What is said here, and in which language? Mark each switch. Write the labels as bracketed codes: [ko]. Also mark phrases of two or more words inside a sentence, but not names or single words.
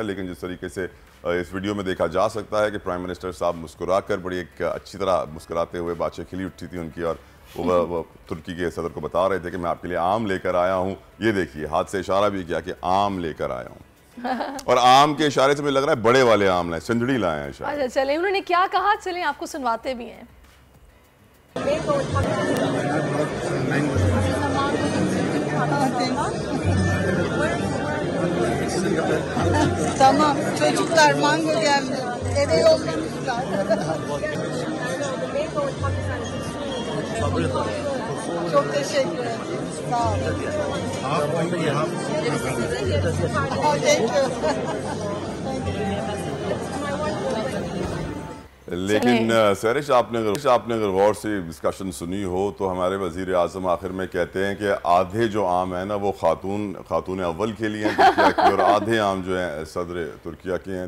[hi] लेकिन जिस तरीके से इस वीडियो में देखा जा सकता है कि [en] Prime Minister [hi] साहब मुस्कुरा कर बड़ी एक अच्छी तरह मुस्कुराते हुए बातें खिली उठी थी उनकी, और वो तुर्की के सदर को बता रहे थे कि मैं आपके लिए आम लेकर आया हूँ। ये देखिए, हाथ से इशारा भी किया कि आम लेकर आया हूँ और आम के इशारे से मुझे लग रहा है बड़े वाले आम लाए, सिंजड़ी लाए हैं शायद। अच्छा चले, उन्होंने क्या कहा, चलें आपको सुनवाते भी हैं। [tr] Tamam, çocuklar mango geldi. Eve yollamışlar. Çok teşekkür ederim. Sağ olun. [en] Thank you. [hi] लेकिन सरिश, आपने अगर गौर से डिस्कशन सुनी हो तो हमारे वजीर आज़म आखिर में कहते हैं कि आधे जो आम है ना वो खातून अव्वल के लिए हैं तुर्किया की, और आधे आम जो हैं सदर तुर्किया के हैं।